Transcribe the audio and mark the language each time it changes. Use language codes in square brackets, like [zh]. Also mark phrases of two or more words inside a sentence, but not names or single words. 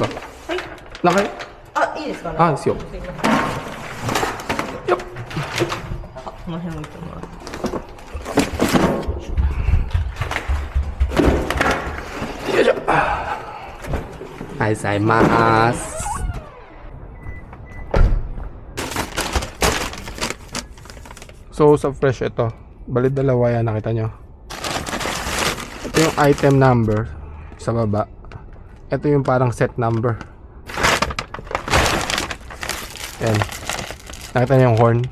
[ja] はい。中へ？あ、いいですかね。あ、ですよ。すいません。よっ。あ、この辺置いてもらって。よいしょ。はい、ございます。 [tl] So, sa fresh ito. Bali dalawa yan, nakita nyo. Ito yung item number sa baba. Ito yung parang set number. Yan. Nakita nyo yung horn.